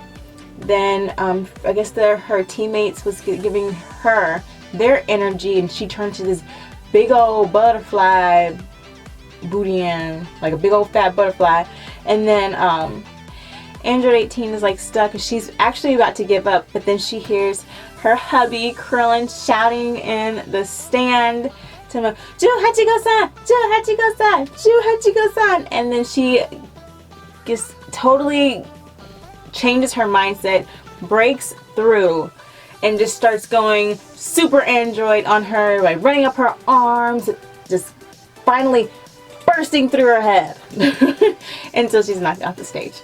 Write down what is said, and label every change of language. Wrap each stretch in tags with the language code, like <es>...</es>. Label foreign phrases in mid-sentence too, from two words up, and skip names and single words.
<en>Then I guess her teammates was giving her their energy, and she turned to this big old butterfly Brigitte, like a big old fat butterfly. And then Android 18 is like stuck, and she's actually about to give up, but then she hears her hubby Krillin shouting in the stand to him,</en> <ja>十八号さん、十八号さん、十八号さん.</ja> <en>And then she just totally changes her mindset, breaks through, and just starts going super android on her, like running up her arms, just finally bursting through her head until she's knocked off the stage.</en>